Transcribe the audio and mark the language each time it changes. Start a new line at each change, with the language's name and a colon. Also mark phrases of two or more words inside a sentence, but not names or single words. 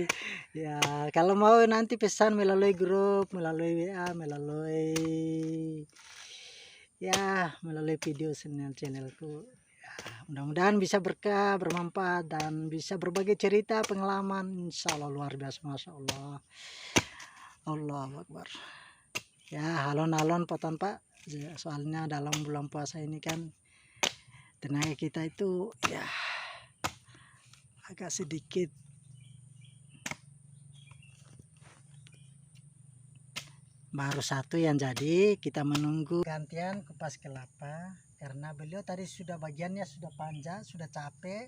Indonesian: Ya, kalau mau nanti pesan melalui grup, melalui WA, melalui video channelku. Mudah-mudahan bisa berkah, bermanfaat, dan bisa berbagi cerita pengalaman.
Arabic: إن شاء الله
Indonesian: luar biasa,
Arabic: ما شاء الله. الله أكبر. Ya,
Javanese: alon-alon potan Pak.
Indonesian: Soalnya dalam bulan puasa ini kan tenaga kita itu ya agak sedikit baru satu yang jadi. Kita menunggu gantian kupas kelapa. Karena beliau tadi sudah bagiannya sudah panjang, sudah capek.